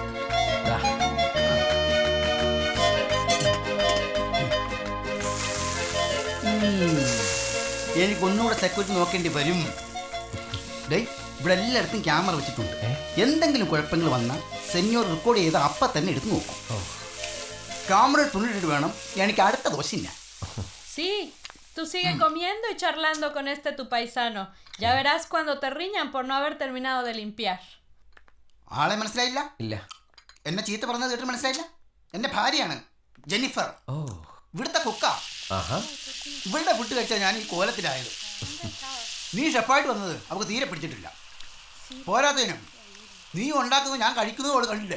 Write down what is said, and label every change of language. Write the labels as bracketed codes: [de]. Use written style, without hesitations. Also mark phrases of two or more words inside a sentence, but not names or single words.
[ml] എനിക്കൊന്നുകൂടെ സെക്യൂരിറ്റി നോക്കേണ്ടി വരും. ഇവിടെ എല്ലായിടത്തും ക്യാമറ വെച്ചിട്ടുണ്ട്. എന്തെങ്കിലും കുഴപ്പങ്ങൾ വന്നാൽ സെന്യോർ റെക്കോർഡ് ചെയ്ത് അപ്പം തന്നെ എടുത്ത് നോക്കും. ക്യാമറ തുണിട്ടിട്ട് വേണം എനിക്ക് അടുത്ത ദോശ. [es] Sí, tú sigue comiendo y charlando con tu paisano. Ya verás cuando te riñan por no haber terminado de limpiar. [ml] ആളെ മനസ്സിലായില്ല? ഇല്ല. എന്നെ ചീത്ത പറഞ്ഞത് കേട്ട് മനസ്സിലായില്ല? എന്റെ ഭാര്യയാണ് ജെന്നിഫർ. ഇവിടുത്തെ കുക്ക. ഇവളുടെ ഫുഡ് കഴിച്ചാൽ ഞാൻ ഈ കോലത്തിലായത്. നീ ഷെഫായിട്ട് വന്നത് അവൾക്ക് തീരെ പിടിച്ചിട്ടില്ല. പോരാത്തതിനും നീ ഉണ്ടാക്കുന്നത് ഞാൻ കഴിക്കുന്നത് അവൾ കണ്ടില്ലേ.